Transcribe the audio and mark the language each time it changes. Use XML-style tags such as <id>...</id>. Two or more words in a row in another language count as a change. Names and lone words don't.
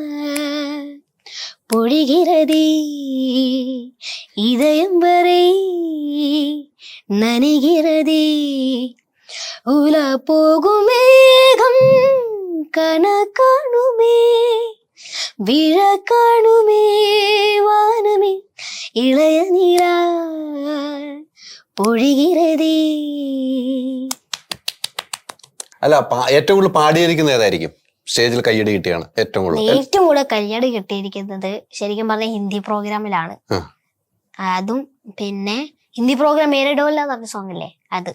<ta>பொழிகிறதே இதயம் வரை நனைகிறதே உல போகும் மேகம் கனகாணுமே விழ காணுமே வானமே இளைய நீரா பொழிகிறதே.</ta> <ml>അല്ല, ഏറ്റവും കൂടുതൽ പാടിയിരിക്കുന്നത് ഏതായിരിക്കും? സ്റ്റേജിൽ കയ്യടി കിട്ടിയാണ് ഏറ്റവും കൂടുതൽ കയ്യടി കിട്ടിയിരിക്കുന്നത് ശരിക്കും പറഞ്ഞ ഹിന്ദി പ്രോഗ്രാമിലാണ്. അതും പിന്നെ ഹിന്ദി പ്രോഗ്രാം</ml> <hi>मेरे डोला</hi> <ml>എന്ന് പറഞ്ഞ സോങ് ഇല്ലേ, അത്.</ml>